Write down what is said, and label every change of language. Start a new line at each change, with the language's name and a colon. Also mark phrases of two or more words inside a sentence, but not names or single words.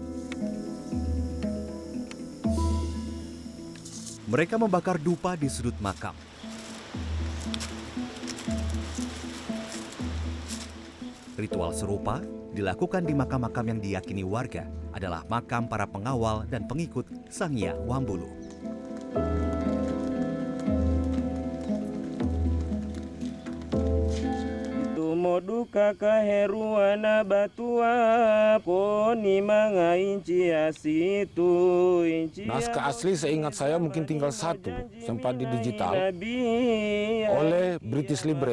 Indonesian: Mereka membakar dupa di sudut makam. Ritual serupa dilakukan di makam-makam yang diyakini warga adalah makam para pengawal dan pengikut Sangya Wambulu.
Wolio: Moduka kaheruana batua koni manga inci asitu inci.
Indonesian: Naskah asli seingat saya mungkin tinggal satu, sempat di digital oleh British Library.